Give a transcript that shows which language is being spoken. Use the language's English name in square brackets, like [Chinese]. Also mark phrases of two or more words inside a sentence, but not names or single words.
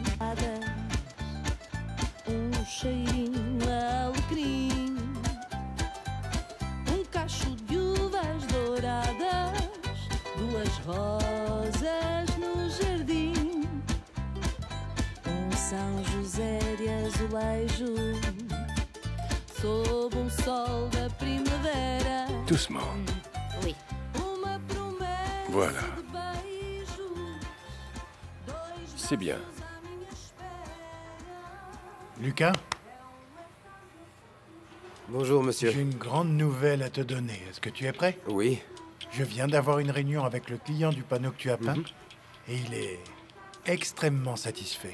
[Portuguese] Cheirinho alecrim, cacho de uvas douradas, duas rosas no jardim, São José de azulejo, sob sol da primavera. [French] Doucement. Oui. [Portuguese] Uma promessa [French] Voilà. [Portuguese] de beijos, [French] C'est bien. Lucas, Bonjour, monsieur. j'ai une grande nouvelle à te donner. Est-ce que tu es prêt? Oui. Je viens d'avoir une réunion avec le client du panneau que tu as peint et il est extrêmement satisfait.